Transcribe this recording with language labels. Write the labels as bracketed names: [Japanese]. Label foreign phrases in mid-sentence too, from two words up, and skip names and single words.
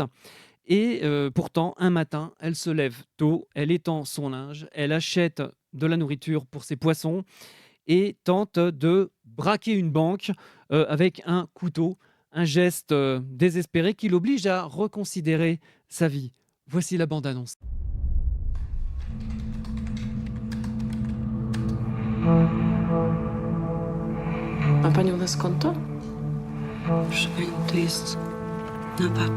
[French] Et pourtant, un matin, elle se lève tôt, elle étend son linge, elle achète de la nourriture pour ses poissons et tente de braquer une banque avec un couteau. Un geste désespéré qui l'oblige à reconsidérer sa vie. Voici la bande-annonce. [Polish] Ma pani u nas konto? Proszę pani, to jest napad.